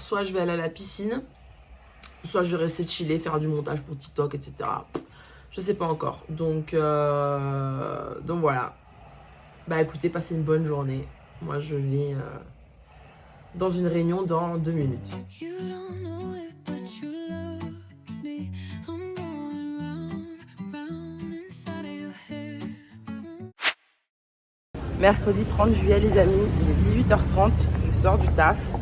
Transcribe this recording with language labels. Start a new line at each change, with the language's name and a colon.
French: Soit je vais aller à la piscine, soit je vais rester chiller, faire du montage pour TikTok, etc. Je sais pas encore. Donc voilà. Bah écoutez, passez une bonne journée. Moi je vais dans une réunion dans 2 minutes.
English: You don't know it, but you love me. I'm going round inside of your head.
French: Mercredi 30 juillet les amis, il est 18h30, je sors du taf.